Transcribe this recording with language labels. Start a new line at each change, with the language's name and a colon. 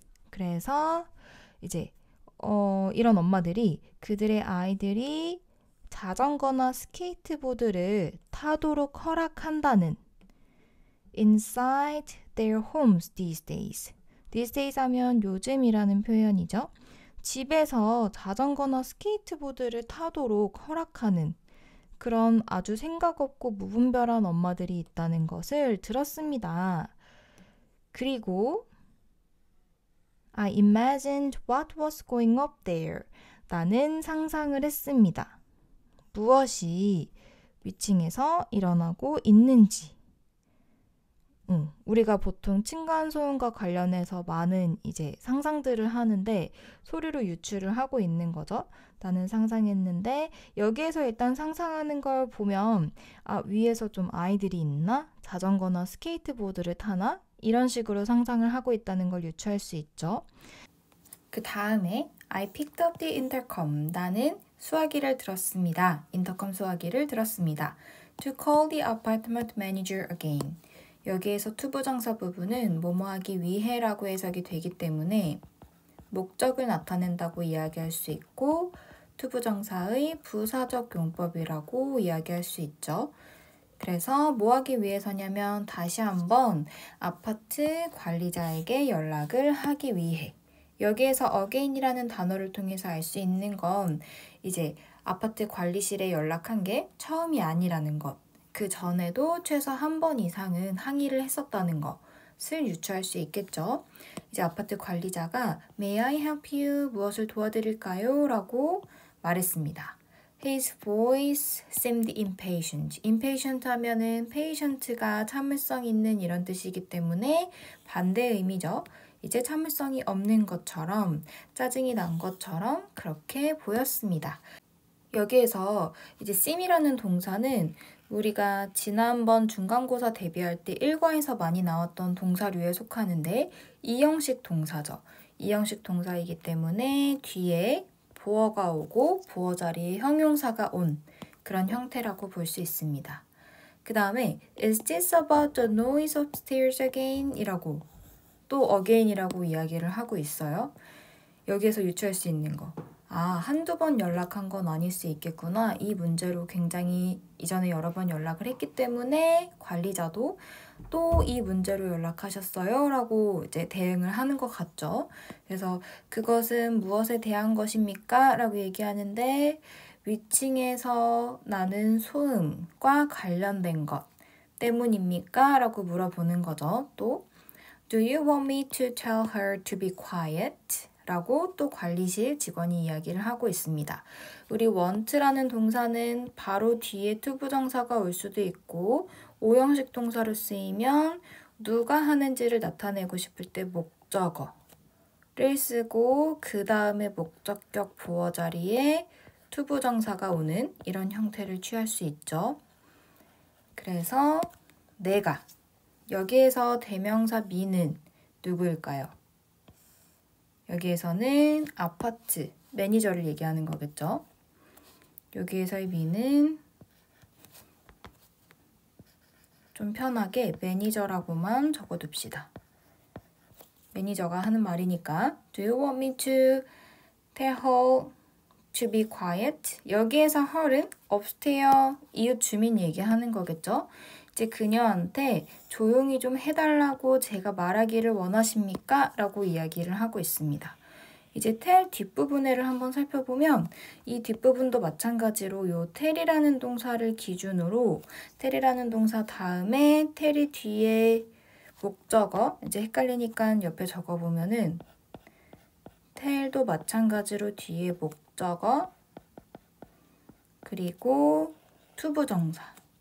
Korean: 그래서 이제 이런 엄마들이 그들의 아이들이 자전거나 스케이트보드를 타도록 허락한다는
English: inside their homes these days.
Korean: these days 하면 요즘이라는 표현이죠. 집에서 자전거나 스케이트보드를 타도록 허락하는 그런 아주 생각 없고 무분별한 엄마들이 있다는 것을 들었습니다.
English: 그리고 I imagined what was going up there.
Korean: 나는 상상을 했습니다. 무엇이 위층에서 일어나고 있는지. 우리가 보통 층간소음과 관련해서 많은 이제 상상들을 하는데 소리로 유추를 하고 있는 거죠. 나는 상상했는데 여기에서 일단 상상하는 걸 보면 위에서 좀 아이들이 있나? 자전거나 스케이트보드를 타나? 이런 식으로 상상을 하고 있다는 걸 유추할 수 있죠. 그 다음에
English: I picked up the intercom.
Korean: 나는 수화기를 들었습니다. 인터컴 수화기를 들었습니다.
English: To call the apartment manager again.
Korean: 여기에서 투부정사 부분은 뭐뭐 하기 위해라고 해석이 되기 때문에 목적을 나타낸다고 이야기할 수 있고 투부정사의 부사적 용법이라고 이야기할 수 있죠. 그래서 뭐 하기 위해서냐면 다시 한번 아파트 관리자에게 연락을 하기 위해. 여기에서 again이라는 단어를 통해서 알 수 있는 건 이제 아파트 관리실에 연락한 게 처음이 아니라는 것. 그 전에도 최소 한 번 이상은 항의를 했었다는 것을 유추할 수 있겠죠. 이제 아파트 관리자가
English: May I help you?
Korean: 무엇을 도와드릴까요? 라고 말했습니다.
English: His voice seemed impatient.
Korean: impatient 하면은 patient가 참을성 있는 이런 뜻이기 때문에 반대 의미죠. 이제 참을성이 없는 것처럼 짜증이 난 것처럼 그렇게 보였습니다. 여기에서 이제 seem이라는 동사는 우리가 지난번 중간고사 대비할 때 1과에서 많이 나왔던 동사류에 속하는데 이형식 동사죠. 이형식 동사이기 때문에 뒤에 보어가 오고 보어 자리에 형용사가 온 그런 형태라고 볼 수 있습니다. 그 다음에
English: Is this about the noise upstairs again?
Korean: 이라고 또 again이라고 이야기를 하고 있어요. 여기에서 유추할 수 있는 거. 한두 번 연락한 건 아닐 수 있겠구나. 이 문제로 굉장히 이전에 여러 번 연락을 했기 때문에 관리자도 또 이 문제로 연락하셨어요 라고 이제 대응을 하는 것 같죠. 그래서 그것은 무엇에 대한 것입니까? 라고 얘기하는데 위층에서 나는 소음과 관련된 것 때문입니까? 라고 물어보는 거죠. 또
English: Do you want me to tell her to be quiet?
Korean: 라고 또 관리실 직원이 이야기를 하고 있습니다. 우리 want라는 동사는 바로 뒤에 투부정사가 올 수도 있고 오형식 동사로 쓰이면 누가 하는지를 나타내고 싶을 때 목적어를 쓰고 그 다음에 목적격 보어 자리에 투부정사가 오는 이런 형태를 취할 수 있죠. 그래서 내가 여기에서 대명사 me는 누구일까요? 여기에서는 아파트 매니저를 얘기하는 거겠죠. 여기에서의 me는 좀 편하게 매니저라고만 적어둡시다. 매니저가 하는 말이니까
English: Do you want me to tell her to be quiet?
Korean: 여기에서 her은 upstairs 이웃 주민 얘기하는 거겠죠. 이제 그녀한테 조용히 좀 해달라고 제가 말하기를 원하십니까? 라고 이야기를 하고 있습니다. 이제 tell 뒷부분을 한번 살펴보면 이 뒷부분도 마찬가지로 요 tell이라는 동사를 기준으로 tell이라는 동사 다음에 tell이 뒤에 목적어 이제 헷갈리니까 옆에 적어보면은 tell도 마찬가지로 뒤에 목적어 그리고 투부정사